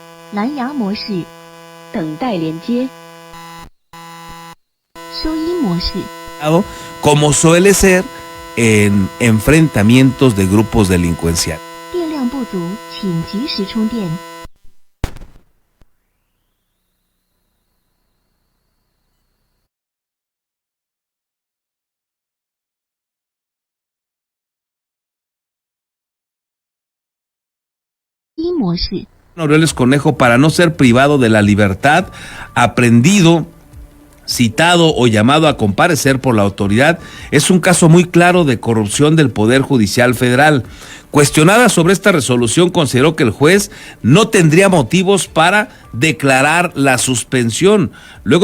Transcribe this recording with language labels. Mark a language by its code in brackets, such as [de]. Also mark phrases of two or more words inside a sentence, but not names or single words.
[zh] 蓝牙模式，等待连接。收音模式。 [es] Como suele ser en enfrentamientos de grupos delincuenciales. [zh] 电量不足，请及时充电。音模式。 [es] Aureoles Conejo, para no ser privado de la libertad, aprendido, citado o llamado a comparecer por la autoridad, es un caso muy claro de corrupción del Poder Judicial Federal. Cuestionada sobre esta resolución, consideró que el juez no tendría motivos para declarar la suspensión, luego